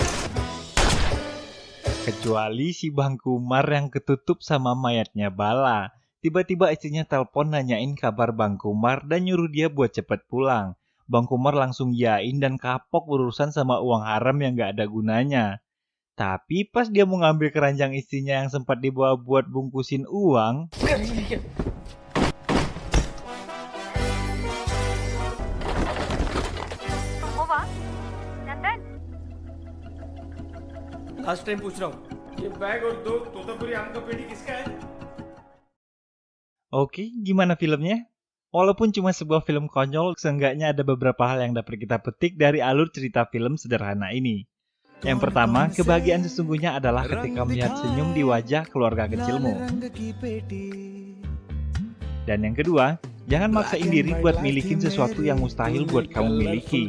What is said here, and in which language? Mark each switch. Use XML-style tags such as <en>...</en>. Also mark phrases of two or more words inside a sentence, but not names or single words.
<id>Kecuali si Bang Kumar yang ketutup sama mayatnya Bala. Tiba-tiba istrinya telepon nanyain kabar Bang Kumar dan nyuruh dia buat cepet pulang. Bang Kumar langsung yain dan kapok berurusan sama uang haram yang gak ada gunanya. Tapi pas dia mau ngambil keranjang istrinya yang sempat dibawa buat bungkusin uang,</id> <en>last time</en> <hi>पूछ रहा हूँ ये बैग और दो तोतापुरी आम का पेटी किसका है?</hi> <id>oke, gimana filmnya? Walaupun cuma sebuah film konyol, seenggaknya ada beberapa hal yang dapat kita petik dari alur cerita film sederhana ini. Yang pertama, kebahagiaan sesungguhnya adalah ketika melihat senyum di wajah keluarga kecilmu. Dan yang kedua, jangan maksain diri buat milikin sesuatu yang mustahil buat kamu miliki.</id>